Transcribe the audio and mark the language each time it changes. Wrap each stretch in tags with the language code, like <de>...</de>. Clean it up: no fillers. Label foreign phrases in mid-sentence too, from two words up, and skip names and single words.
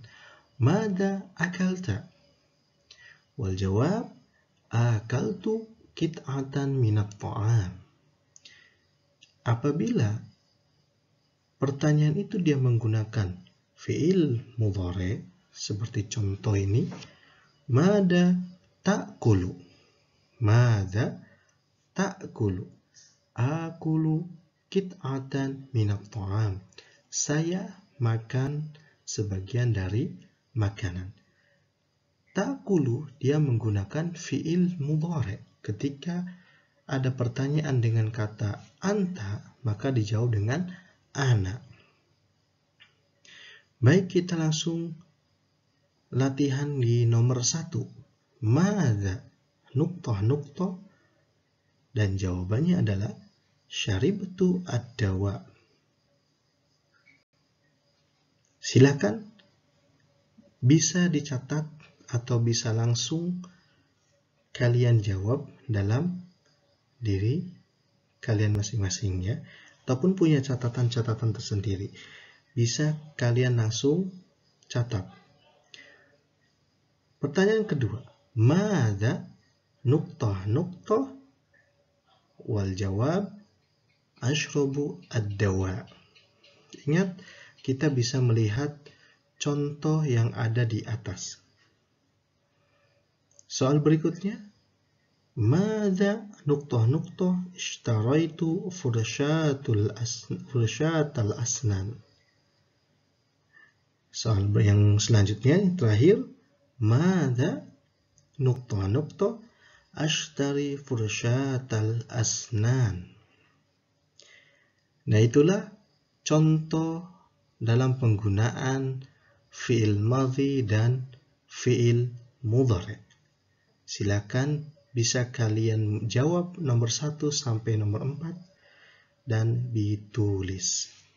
<ar>ماذا أكلت? والجواب، أكلت قطعة من الطعام.</ar> <id>Apabila pertanyaan itu dia menggunakan</id> <ar>فعل مضارع</ar> <id>seperti contoh ini,</id> <ar>ماذا تأكل? ماذا تأكل? آكل قطعة من الطعام.</ar> <id>Saya makan sebagian dari makanan. Ta'kulu dia menggunakan</id> <ar>فعل مضارع'.</ar> <id>Ketika ada pertanyaan dengan kata anta, maka dijawab dengan ana. Baik, kita langsung latihan di nomor 1.</id> <ar>ماذا نقطة</ar> <id>dan jawabannya adalah</id> <ar>شربت الدواء.</ar> <id>Silakan bisa dicatat atau bisa langsung kalian jawab dalam diri kalian masing-masing ya, ataupun punya catatan-catatan tersendiri. Bisa kalian langsung catat.</id> <ar>Pertanyaan kedua, ماذا نقطة والجواب أشرب الدواء.</ar> <id>Ingat, kita bisa melihat contoh yang ada di atas. Soal berikutnya,</id> <ar>ماذا نقطة اشتريت فرشة الأسنان.</ar> <id>Soal yang selanjutnya, yang terakhir,</id> <ar>ماذا نقطة أشتري فرشة الأسنان.</ar> <id>Nah, itulah contoh dalam penggunaan</id> <ar>فعل ماضي</ar> <id>dan</id> <ar>فعل مضارع'.</ar> <id>Silakan bisa kalian jawab nomor 1 sampai nomor 4 dan ditulis.</id>